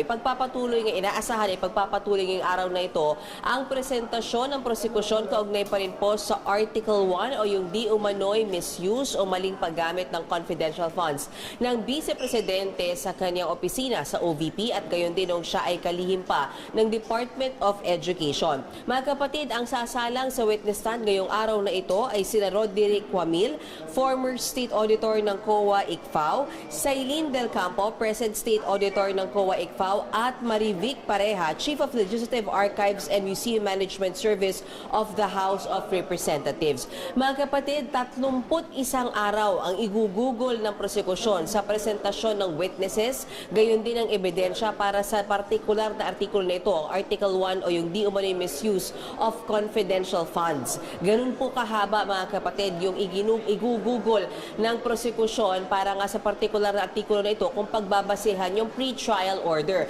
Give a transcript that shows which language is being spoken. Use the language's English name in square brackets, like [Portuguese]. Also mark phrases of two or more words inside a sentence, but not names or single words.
[Filipino] Inaasahan ipagpapatuloy ngayong araw na ito ang presentasyon ng prosekusyon kaugnay pa rin po sa Article 1 o yung di umano'y misuse o maling paggamit ng confidential funds ng Vice Presidente sa kanyang opisina sa OVP at gayon din nung siya ay kalihim pa ng Department of Education. Mga kapatid, ang sasalang sa [English] witness stand [Filipino] ngayong araw na ito ay sina Roderick O'Neill, former State Auditor ng COA ICFAO, Sailin Del Campo, present State Auditor ng COA ICFAO, at Marivic Pareha, Chief of Legislative Archives and Museum Management Service of the House of Representatives. Mga kapatid, 31 araw ang igugugol ng prosekusyon sa presentasyon ng witnesses, gayon din ang ebidensya para sa partikular na artikulo na ito, Article Article 1 o yung di umano'y [English] misuse of confidential funds. [Filipino] Ganun po kahaba mga kapatid yung igugugol ng prosekusyon para nga sa partikular na artikulo na ito kung pagbabasehan yung [English] pre-trial order.